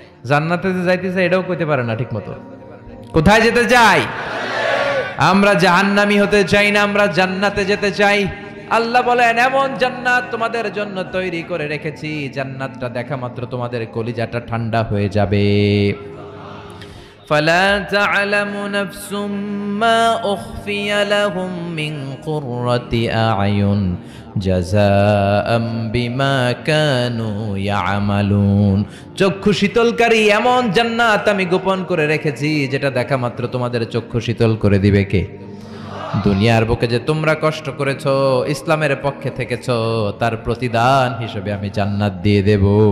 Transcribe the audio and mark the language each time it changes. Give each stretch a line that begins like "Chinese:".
Bangla: জান্নাতে যে যাইতে চাই এটাও কইতে পারে না ঠিক মতো। কোথায় যেতে চাই? আমরা জাহান্নামী হতে চাই না, আমরা জান্নাতে যেতে চাই। আল্লাহ বলেন, এমন জান্নাত তোমাদের জন্য তৈরি করে রেখেছি, জান্নাতটা দেখা মাত্র তোমাদের কলিজাটা ঠান্ডা হয়ে যাবে।
Arabic: فلا تعلم نفس ما أخفي لهم من قرة أعين جزاء بما كانوا يعملون।
Bangla: চক্ষু শীতলকারী এমন জান্নাত আমি গোপন করে রেখেছি, যেটা দেখা মাত্র তোমাদের চক্ষু শীতল করে দিবে কে? দুনিয়ার বুকে যে তোমরা কষ্ট করেছো, ইসলামের পক্ষে থেকেছো, তার প্রতিদান হিসেবে আমি জান্নাত দিয়ে দেব।